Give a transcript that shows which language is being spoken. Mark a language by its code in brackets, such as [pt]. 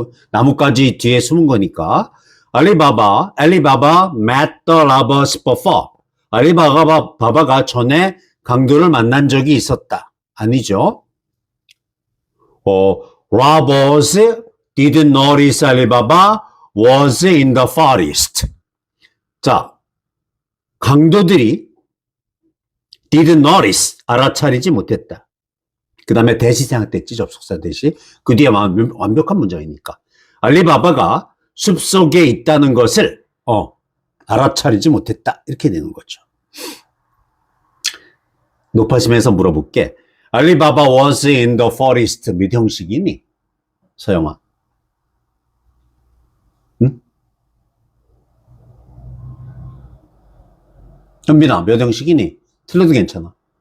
[ko] 나무까지 뒤에 숨은 거니까. [en] 알리바바 met the robbers before. [ko] 알리바바가 전에 강도를 만난 적이 있었다. 아니죠. [en] robbers didn't notice Alibaba was in the forest. [ko] 자, 강도들이 [en] didn't notice, [ko] 알아차리지 못했다. 그 다음에 대시 생략됐지, 접속사 대시. 그 뒤에 완벽한 문장이니까. 알리바바가 숲속에 있다는 것을 알아차리지 못했다. 이렇게 되는 거죠. 높아심에서 물어볼게. [en] 알리바바 was in the forest [ko] 몇 형식이니? 서영아. 응? 현빈아, 몇 형식이니? 틀려도 괜찮아.